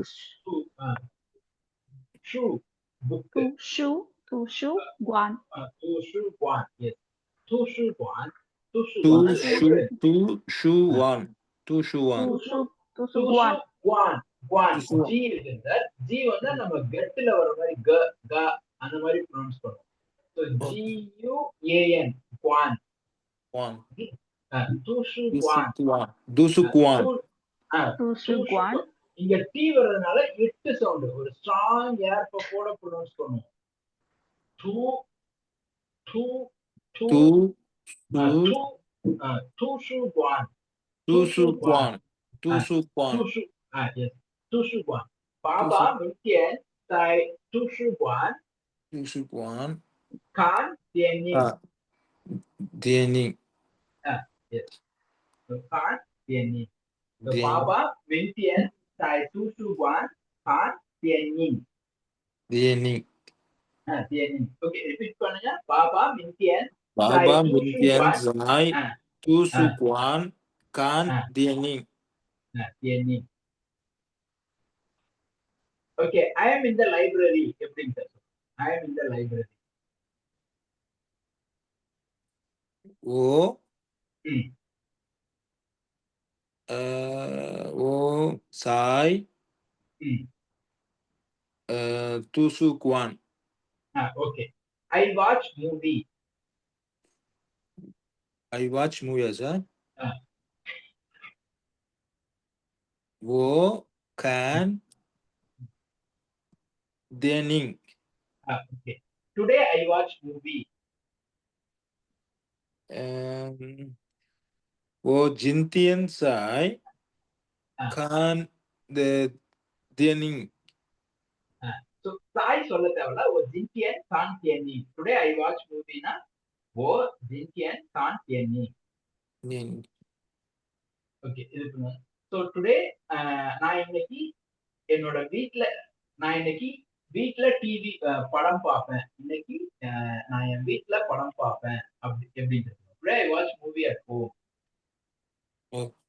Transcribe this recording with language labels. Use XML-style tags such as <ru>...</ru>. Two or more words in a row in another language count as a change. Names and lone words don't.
<zh>图书 book 图书馆，图书馆 yes 图书馆图是书馆图书馆图书馆，图书馆</zh> <ta>G இருக்குங்க G வந்து நம்ம கெட்ல வர மாதிரி க அந்த மாதிரி ப்ரொனவுன்ஸ் பண்ணுவோம்</ta> <en>so GUAN</en> <ta>குவான்</ta> <zh>馆图书图书馆馆图书馆图书馆，</zh> <ta>இங்க டி வர்றதுனால எட்டு சவுண்ட் ஒரு</ta> <en>strong air</en> <ta>பப்போட ப்ரொனவுன்ஸ் பண்ணுவோம் டூ டூ டூ</ta> <zh>图 டூ 书图书馆图书馆图书馆图书yes 图书馆爸爸明天在图书馆图书馆看电影啊电影 yes 看电影电爸影爸明天在图书馆看电影电影电影</zh> <en>OK repeat</en> <ta>பண்ணுங்க பாபா</ta> <zh>明天在爸爸图明天书馆在图书馆看电影电影</zh> <en>Okay I am in the library</en> <ta>எப்படின்னு சார்</ta> <en>I am in the library</en> <zh>我 ம் 我在 ம் 图书馆</zh> <en>Okay I watch movie I watch movies 啊</en> <zh>我看电影</zh> <en>Okay today I watch movie</en> <zh>我今天在啊看的电影 so 在</zh> <ta>சொல்ல தேவையில்ல</ta> <zh>我今天看电影</zh> <en>today I watch movie</en> <zh>னா 我今天看电影电影</zh> <ta>ஓகே இது பண்ணுங்க ஸோ டுடே நான் இன்னைக்கு என்னோட நான் இன்னைக்கு வீட்ல டிவி படம் பார்ப்பேன் இன்னைக்கு நான் என் வீட்ல படம் பார்ப்பேன் அப்படி எப்படின்னு</ta> <en>today I watch movie at home ஓ.</en>